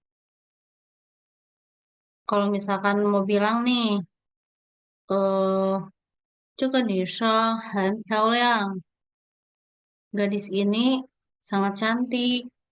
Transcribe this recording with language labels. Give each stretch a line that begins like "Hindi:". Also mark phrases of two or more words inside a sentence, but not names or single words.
Indonesian: Kalau misalkan mau bilang nih,
Chinese: 这个女生很漂亮.
Indonesian: Gadis ini sangat cantik.